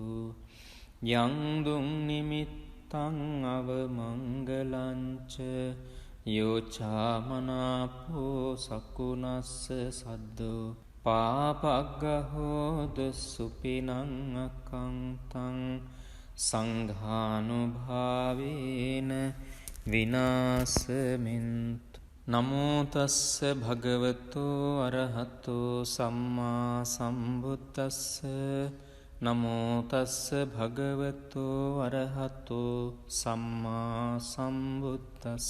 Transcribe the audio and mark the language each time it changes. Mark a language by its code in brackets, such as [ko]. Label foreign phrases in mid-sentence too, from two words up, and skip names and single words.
[pi] යං දුං නිමිත්තං අවමංගලංච යෝචාමනාපෝ සකුනස්ස සද්දෝ පාපග්ගහෝදු සුපිනං අකංතං සංඝානුභාවේන විනාශමින්තු. නමෝ තස්ස භගවතෝ අරහතෝ සම්මා සම්බුද්දස්ස. නමෝ තස්ස භගවතෝ අරහතෝ සම්මා සම්බුද්දස්ස.